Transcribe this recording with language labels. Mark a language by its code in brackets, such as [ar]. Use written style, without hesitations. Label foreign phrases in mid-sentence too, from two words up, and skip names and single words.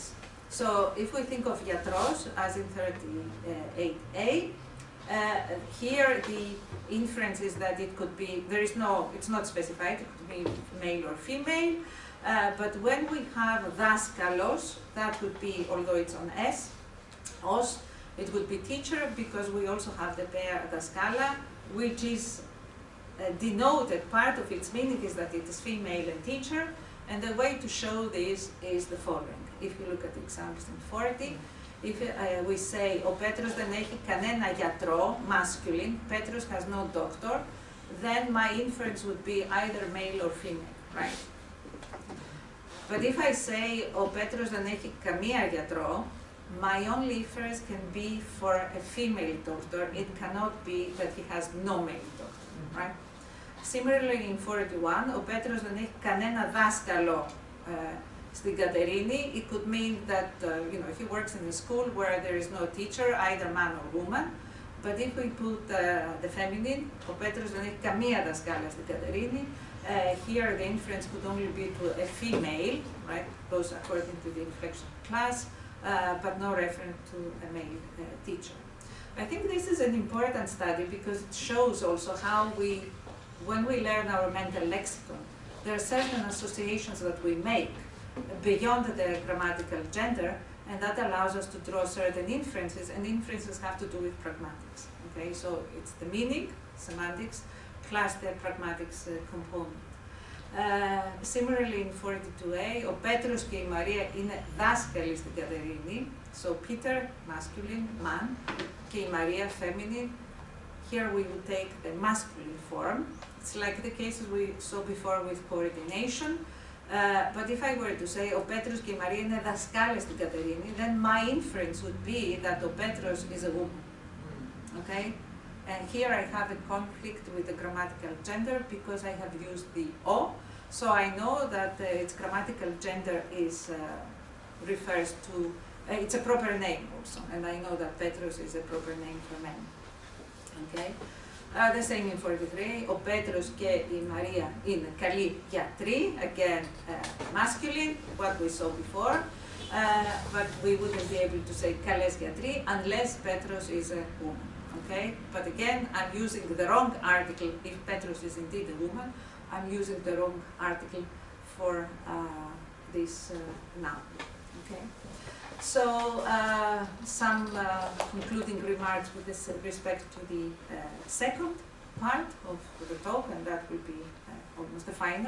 [en] So if we think of γιατρός, as in 38a, here the inference is that it could be, it's not specified, it could be male or female, but when we have δάσκαλος, that would be, although it's on S, os, it would be teacher, because we also have the pair δασκάλα, which is denoted, part of its meaning is that it is female and teacher, and the way to show this is the following. If you look at the examples in 40, if we say, [el] ο Πέτρος δεν έχει κανένα γιατρό, [en] masculine, Petros has no doctor, then my inference would be either male or female, right? But if I say, [el] ο Πέτρος δεν έχει καμία γιατρό, [en] my only inference can be for a female doctor. It cannot be that he has no male doctor, right? Similarly, in 41, [el] ο Πέτρος δεν έχει κανένα δάσκαλο στην Κατερίνη. [en] It could mean that he works in a school where there is no teacher, either man or woman. But if we put the feminine, [el] ο Πέτρος δεν έχει καμία δασκάλα στην Κατερίνη. [en] Here the inference could only be to a female, right? Goes according to the inflection class, but no reference to a male teacher. I think this is an important study because it shows also how when we learn our mental lexicon, there are certain associations that we make beyond the grammatical gender, and that allows us to draw certain inferences, and inferences have to do with pragmatics. Okay, so it's the meaning, semantics, plus the pragmatics component. Similarly in 42a, [el] ο Πέτρος και η Μαρία είναι δάσκαλοι στην Κατερίνη, [en] so Peter, masculine, man, [el] και η Maria, feminine. [en] Here we would take the masculine form. It's like the cases we saw before with coordination. But if I were to say, [el] ο Πέτρος και η Μαρία είναι δασκάλες στην Κατερίνη, [en] then my inference would be that [el] ο Πέτρος [en] is a woman. Okay? And here I have a conflict with the grammatical gender because I have used the o. So I know that its grammatical gender is refers to, it's a proper name also. And I know that Petros is a proper name for men. Okay? The same in 43, [el] ο Πέτρος και η Μαρία είναι καλοί γιατροί, [en] again masculine, what we saw before, but we wouldn't be able to say [el] καλές γιατροί [en] unless Petros is a woman, okay? But again, I'm using the wrong article, if Petros is indeed a woman, I'm using the wrong article for this noun, okay? So, some concluding remarks with respect to the second part of the talk, and that will be almost the final.